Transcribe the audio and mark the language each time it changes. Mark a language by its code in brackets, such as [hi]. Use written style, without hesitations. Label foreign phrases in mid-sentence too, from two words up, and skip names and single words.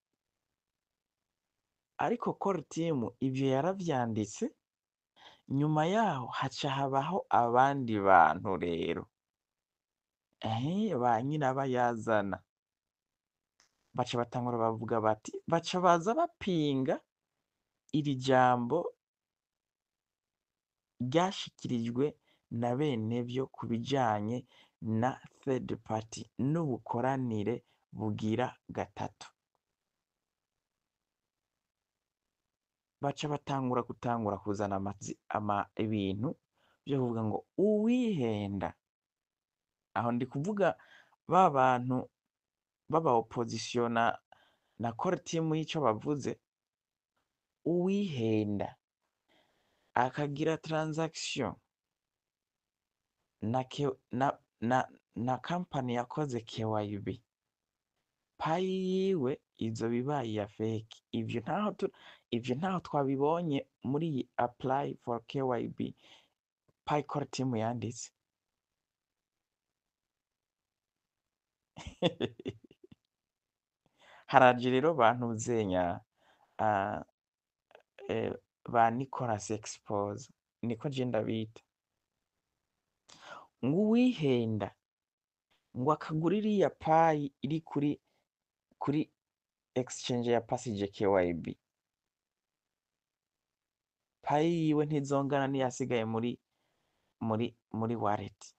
[rn] Ariko [en] core team [rn] ivyo yaravyanditse, nyuma yaho haca habaho abandi bantu rero ba nyirabayazana baca batangura bavuga bati, baca baza bapinga iri jambo ryashikirijwe na benevyo ku bijanye na [en] third party [rn] n'ubukoranire bugira gatatu. Baca gutangura kuzana ibintu vyo kuvuga ngo uwihenda, aho ndi kuvuga ba bantu baba opposition na [en] core team [rn] y'ico bavuze, uwihenda akagira transaction na company yakoze KYB, payi yiwe izoba ibaye iya fake. Ivyo ntaho twabibonye muri iyi [en] apply for KYB [rn] payi [en] core team [rn] yanditse. Haraje rero bantu zenya ba Nicolas Expose, niko je ndabita, ngo uwihenda ngo akagura iriya payi iri kuri exchange ya pasije KYB, payi yiwe ntizongana n'iyasigaye muri wallet.